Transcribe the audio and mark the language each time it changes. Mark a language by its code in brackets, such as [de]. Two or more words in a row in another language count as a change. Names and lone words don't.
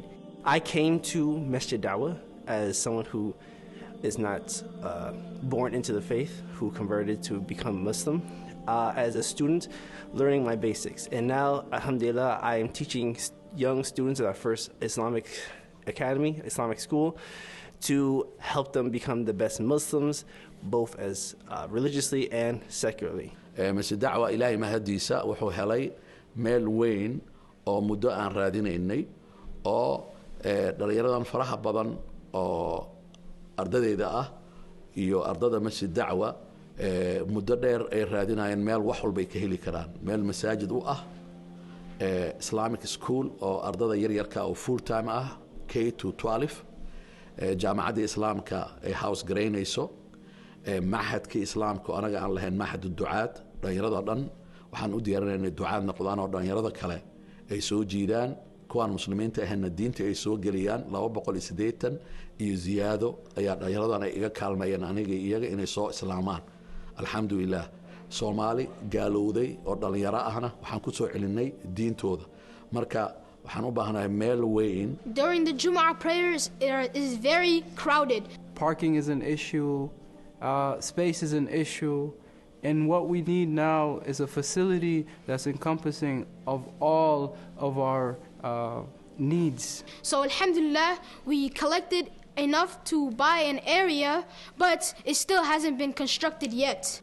[en] I came to Masjid Dawah as someone who is not born into the faith, who converted to become Muslim, as a student, learning my basics. And now, alhamdulillah, I am teaching young students at our first Islamic academy, Islamic school, to help them become the best Muslims, both as religiously and secularly. [so] Masjid Dawah Ilaahey mahadiisa wuxuu helay meel weyn oo muddo aan raadinaynay oo dhalinyaradan faraha badan oo ardadeyda ah iyo ardada Masjid Dawah muddo dheer ay raadinayeen meel wax walba ay ka heli karaan, meel masaajid u ah, [en] Islamic school [so] oo ardada yaryarka oo [en] full time [so] ah, [en] K to 12, [so] jaamacadda islaamka ay house garaynayso, maxadka islaamka oo anaga aan lahayn maxad ducaad, dhalinyarada dhan waxaan u diyaarinaynay ducaad noqdaan oo dhalinyarada kale ay soo jiidaan, kuwaan muslimiinta ahayna diinta ay soo geliyaan 280 iyo ziyaado ayaa dhalinyaradan ay iga kaalmayeen aniga iyaga inay soo islaamaan. Alxamdulilah, Soomaali gaalowday oo dhalinyaro ahna waxaan ku soo celinay diintooda. Marka waxaan u baahanahay meel weyn. [en] During the Jumu'ah prayers, it is very crowded. Parking is an issue, space is an issue, and what we need now is a facility that's encompassing of all of our needs. So alhamdulillah, we collected enough to buy an area, but it still hasn't been constructed yet.